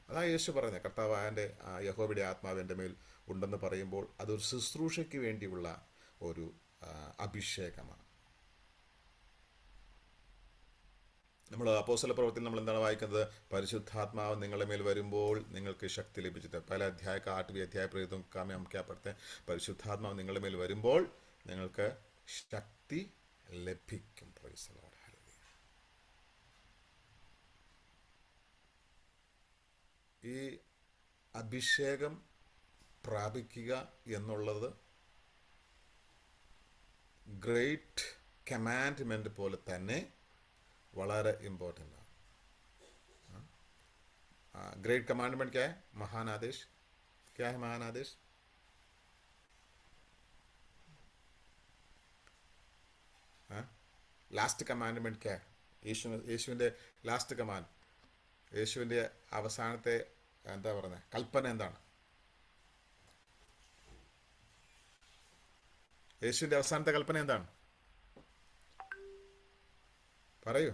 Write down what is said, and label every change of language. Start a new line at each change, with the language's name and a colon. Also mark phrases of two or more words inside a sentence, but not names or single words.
Malayalam: അതാ യേശു പറഞ്ഞത്, കർത്താവിൻ്റെ യഹോവയുടെ ആത്മാവ് എൻ്റെ മേൽ ഉണ്ടെന്ന് പറയുമ്പോൾ അതൊരു ശുശ്രൂഷയ്ക്ക് വേണ്ടിയുള്ള ഒരു അഭിഷേകമാണ്. നമ്മൾ അപ്പോസ്തല പ്രവൃത്തിയിൽ നമ്മൾ എന്താണ് വായിക്കുന്നത്? പരിശുദ്ധാത്മാവ് നിങ്ങളുടെ മേൽ വരുമ്പോൾ നിങ്ങൾക്ക് ശക്തി ലഭിച്ചിട്ട്. പല അധ്യായ
Hindi: का 8वीं अध्याय प्रेरितों का में हम क्या पढ़ते हैं?
Malayalam: പരിശുദ്ധാത്മാവ് നിങ്ങളുടെ മേൽ വരുമ്പോൾ നിങ്ങൾക്ക് ശക്തി ലഭിക്കും.
English: Praise the Lord.
Malayalam: ഹല്ലേലൂയ. ഈ അഭിഷേകം പ്രാപിക്കുക എന്നുള്ളത്
English: great commandment
Malayalam: പോലെ തന്നെ വളരെ
Hindi: इम्पोर्टेंट है.
English: great commandment
Hindi: क्या है? महान आदेश. क्या है महान आदेश?
English: last commandment
Hindi: क्या है?
Malayalam: യേശുവിൻ്റെ
English: last command,
Malayalam: യേശുവിൻ്റെ അവസാനത്തെ എന്താ പറയുന്നത് കൽപ്പന എന്താണ്? യേശുവിൻ്റെ അവസാനത്തെ കൽപ്പന എന്താണ്? പറയൂ.